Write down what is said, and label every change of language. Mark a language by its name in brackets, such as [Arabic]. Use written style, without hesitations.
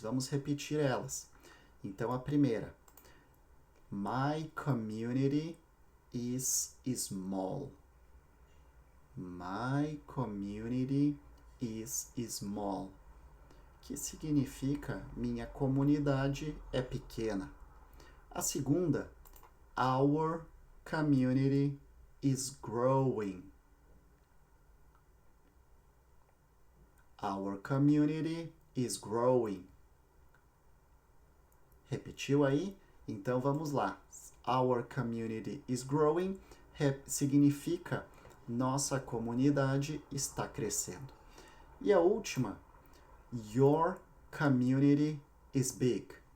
[Portuguese] Vamos repetir elas. Então a primeira. [English] My community is small. My community is small. [Portuguese] Que significa minha comunidade é pequena. A segunda, [English] our community is growing. Our community is growing. [Portuguese] Repetiu aí? Então vamos lá. [English] Our community is growing [Portuguese] significa nossa comunidade está crescendo. E a última, [English] your community is big.